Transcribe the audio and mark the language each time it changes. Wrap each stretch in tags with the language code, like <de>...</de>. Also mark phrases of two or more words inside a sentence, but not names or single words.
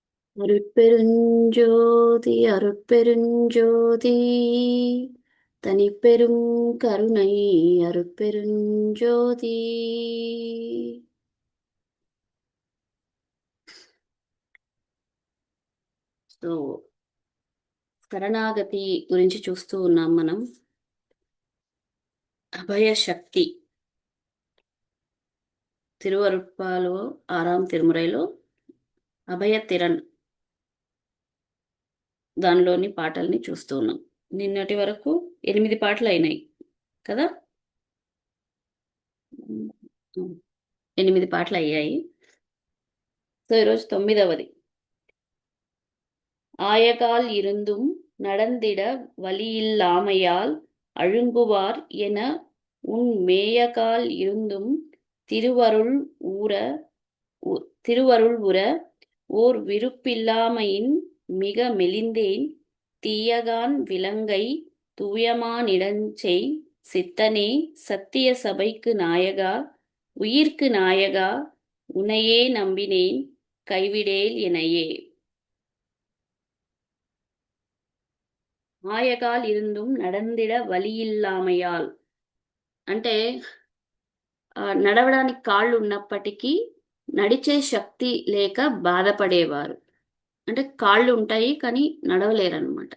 <ta>அருட்பெருஞ்சோதி அருட்பெருஞ்சோதி தனிப்பெரும் கருணை அருட்பெருஞ்சோதி.</ta> <te>సో శరణాగతి గురించి చూస్తూ ఉన్నాం మనం. అభయశక్తి తిరువరుప్పాలో 6వ తిరుమురైలో అభయ తిరణ్ దానిలోని పాటల్ని చూస్తూ ఉన్నాం. నిన్నటి వరకు 8 పాటలు అయినాయి కదా. 8 పాటలు అయ్యాయి. సో ఈరోజు 9వది.</te> <ta>ஆயகால் இருந்தும் நடந்திட வழியில்லாமையால் அழுங்குவார் என உன் மேயகால் இருந்தும் திருவருள் உற ஓர் விருப்பில்லாமையின் மிக மெலிந்தேன் தீயகான் விலங்கை தூயமானிடஞ்செய் சித்தனே சத்திய சபைக்கு நாயகா உயிர்க்கு நாயகா உனையே நம்பினேன் கைவிடேல் எனையே. ஆயகால் இருந்தும் நடந்திட வழியில்லாமையால்</ta> <te>అంటే నడవడానికి కాళ్ళు ఉన్నప్పటికీ నడిచే శక్తి లేక బాధపడేవారు. అంటే కాళ్ళు ఉంటాయి కానీ నడవలేరన్నమాట.</te>